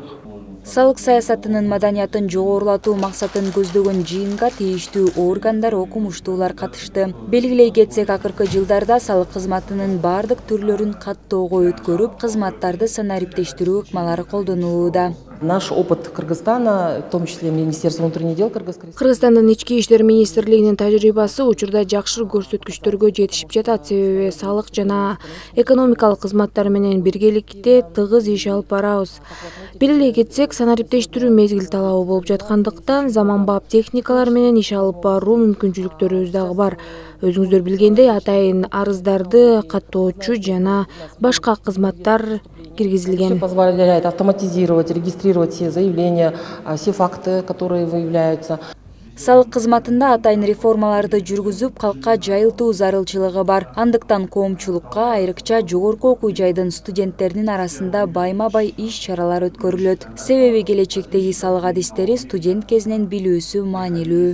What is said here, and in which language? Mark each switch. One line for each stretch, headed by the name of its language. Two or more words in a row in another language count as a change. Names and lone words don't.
Kyrgyz: Салык саясатынын маданиятын жогорулатуу максатын көздөгөн жыйынга тийиштүү органдар, окумуштуулар катышты. Белгилей кетсек, акыркы жылдарда салык кызматынын бардык түрлөрүн каттоого өткөрүп, кызматтарды санариптештирүү ыкмалары колдонулууда.
Russian: Наш опыт Кыргызстана, в том числе Министерство внутренних дел
Kyrgyz: Кыргызстандын ички иштер министрлигинин тажрыйбасы учурда жакшы көрсөткүчтөргө жетишип жатат. Себеби салык жана экономикалык кызматтар менен биргеликте тыгыз иш алып барабыз. Белгилей кетсек, санариптештирүү мезгил талабы болуп жаткандыктан заманбап техникалар менен иш алып баруу мүмкүнчүлүктөрүбүз дагы бар. Өзүңүздөр билгендей, атайын арыздарды каттоочу жана башка кызматтар киргизилген.
Russian: Позволяет автоматизировать, регистрировать все заявления, все факты, которые выявляются.
Kyrgyz: Салык кызматында атайын реформаларды жүргүзүп, калкка жайылтуу зарылчылыгы бар. Андыктан коомчулукка, айрыкча жогорку окуу жайдын студенттеринин арасында байма-бай иш-чаралар өткөрүлөт. Себеби келечектеги салык адистери студент кезинен билүүсү маанилүү.